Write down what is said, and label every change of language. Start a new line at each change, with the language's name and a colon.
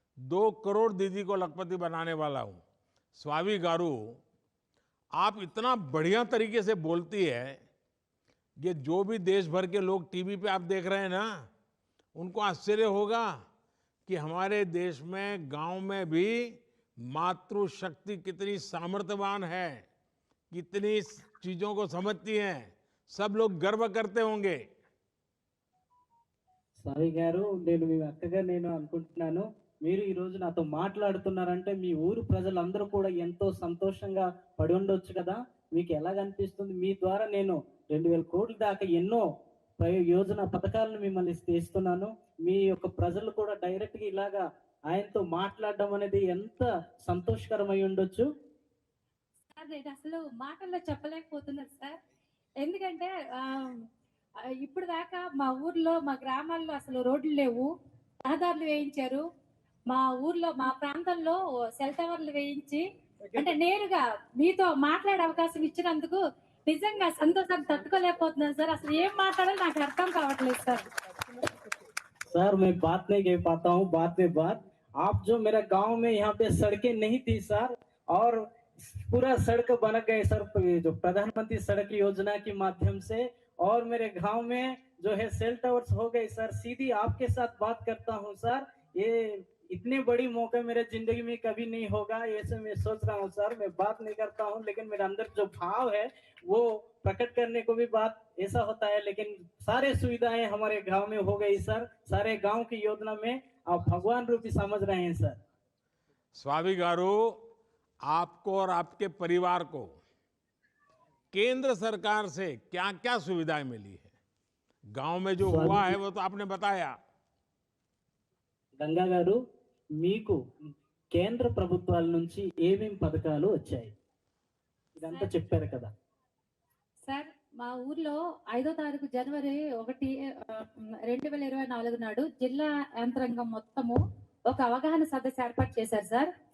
Hindi: 2 करोड़ दीदी को लखपति बनाने वाला हूँ। स्वामी गारू, आप इतना बढ़िया तरीके से बोलती है, ये जो भी देश भर के लोग टीवी पे आप देख रहे हैं ना, उनको आश्चर्य होगा कि हमारे देश में गांव में भी मातृशक्ति कितनी सामर्थ्यवान है, कितनी चीजों को समझती हैं। सब लोग गर्व करते होंगे।
Telugu: సాయి గారు, నేను మీ అక్కగా నేను అనుకుంటున్నాను, మీరు ఈ రోజు నాతో మాట్లాడుతున్నారంటే మీ ఊరు ప్రజలందరూ కూడా ఎంతో సంతోషంగా పడి ఉండొచ్చు కదా। మీకు ఎలాగ అనిపిస్తుంది? మీ ద్వారా నేను 2000 కోట్ల దాకా ఎన్నో యోజన పథకాలను మిమ్మల్ని ఇస్తున్నాను। మీ యొక్క ప్రజలు కూడా డైరెక్ట్ గా ఇలాగా ఆయనతో మాట్లాడడం అనేది ఎంత సంతోషకరమై ఉండొచ్చు। సార్, నేను అసలు మాటల్లో చెప్పలేకపోతున్నాను సార్। ఎందుకంటే ఇప్పుడు దాకా మా ఊర్లో, మా గ్రామాల్లో అసలు రోడ్లు లేవు, రహదారులు వేయించారు। మా ఊర్లో, మా ప్రాంతంలో సెల్ టవర్లు వేయించి, అంటే నేరుగా మీతో మాట్లాడే అవకాశం ఇచ్చినందుకు నిజంగా సంతోషాన్ని తట్టుకోలేకపోతున్నాను సార్। అసలు ఏం మాట్లాడాలో నాకు అర్థం కావట్లేదు సార్।
Hindi: सर, मैं बात नहीं कह पाता हूँ, बात में बात। आप जो मेरा गांव में यहाँ पे सड़कें नहीं थी सर, और पूरा सड़क बन गए सर, जो प्रधानमंत्री सड़क योजना के माध्यम से। और मेरे गांव में जो है सेल टावर्स हो गए सर। सीधी आपके साथ बात करता हूँ सर, ये इतने बड़ी मौका मेरे जिंदगी में कभी नहीं होगा, ऐसे मैं सोच रहा हूँ सर। मैं बात नहीं करता हूँ, लेकिन मेरे अंदर जो भाव है वो प्रकट करने को भी बात ऐसा होता है। लेकिन सारे सुविधाएं हमारे गांव में हो गई सर। सारे गांव की योजना में आप भगवान रूपी समझ रहे हैं सर। स्वामी गारू, आपको और आपके परिवार को केंद्र सरकार से क्या क्या सुविधाएं मिली है? गांव में जो हुआ है वो तो आपने बताया।
Telugu: గంగా గారు, మీకు కేంద్ర ప్రభుత్వాల నుంచి ఏమేం పథకాలు వచ్చాయి ఇదంతా చెప్పారు కదా సార్? మా ఊర్లో 5వ తారీఖు జనవరి 1, 2024 నాడు జిల్లా యంత్రాంగం మొత్తము ఒక అవగాహన సదస్సు ఏర్పాటు చేశారు సార్।